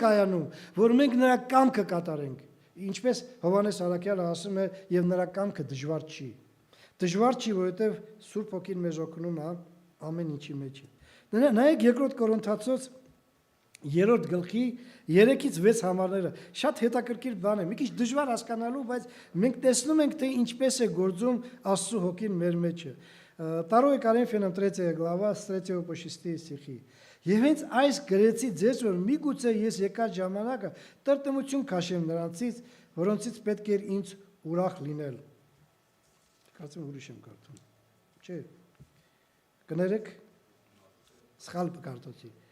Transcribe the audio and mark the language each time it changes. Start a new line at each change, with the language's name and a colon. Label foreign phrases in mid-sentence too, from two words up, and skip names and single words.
Armenian: կայանում, որ մենք նրա կամքը կատարենք։ Ինչպես Հովհաննես Առաքյալը ասում է, եւ նրա կամքը դժվար չի։ Դժվար չի, որովհետեւ Սուրբ Հոգին մեզ օգնում է ամեն ինչի մեջ։ Նայեք 2 Կորինթացոց 3 գլխի 3-ից 6 համարները շատ հետաքրքիր бан է, մի քիչ դժվար հասկանալու, բայց մենք տեսնում ենք, թե ինչպես է գործում Աստծո Հոգին մեր մեջը։
Russian: 2 Коринфянам 3 глава с 3 по 6 стихи։
Armenian: Եվ հենց այս գրեցի ձեզ, որ միգուցե ես եկած ժամանակը տրտմություն քաշեմ նրանցից, որոնցից պետք էր ինձ ուրախ լինել։ Կարծում ուրիշ եմ կարդում։ Չէ։ Կներեք սխալ կարտոցի։